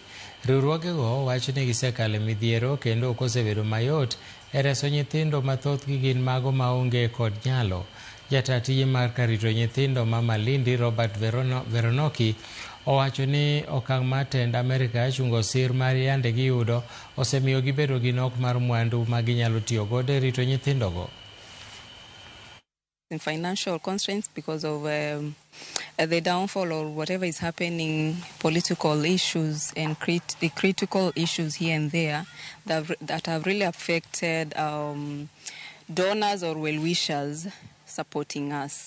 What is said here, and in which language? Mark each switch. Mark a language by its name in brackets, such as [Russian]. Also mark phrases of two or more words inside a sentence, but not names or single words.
[Luo (Kenya and Tanzania)] Riwruogego wacho ni gisekale midhiero kendo ok osebedo mayot e reso nyithindo mathothgi gin mago maonge kod nyalo. Jataa tije mar rito nyithindo ma Malindi Robert Veronoki owacho ni okang' mar tend Amerika chungo sir mar yande giyudo osemiyo gibedo gi nok mar mwandu ma ginyalo tiyo godo e rito nyithindogo. [English] In financial constraints because of the downfall or whatever is happening, political issues and the critical issues here and there that have really affected donors or well-wishers supporting us.